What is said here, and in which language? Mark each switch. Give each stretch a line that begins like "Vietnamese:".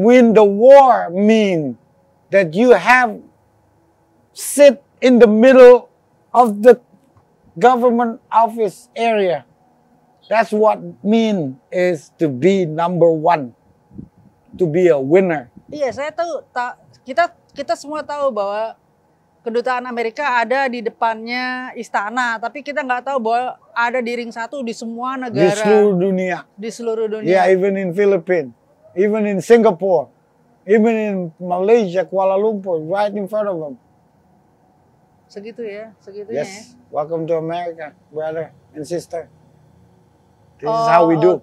English: Win the war mean that you have sit in the middle of the government office area. That's what mean is to be number one, to be a winner.
Indonesian: Iya, saya tahu. Kita semua tahu bahwa kedutaan Amerika ada di depannya istana, tapi kita nggak tahu bahwa ada di ring satu di semua Di negara seluruh dunia. di seluruh dunia.
English: Yeah, even in Philippines, even in Singapore, even in Malaysia, Kuala Lumpur, right in front of them.
Indonesian: Segitu ya, segitunya ya.
English: Yes, welcome to America, brother and sister. This is how we do.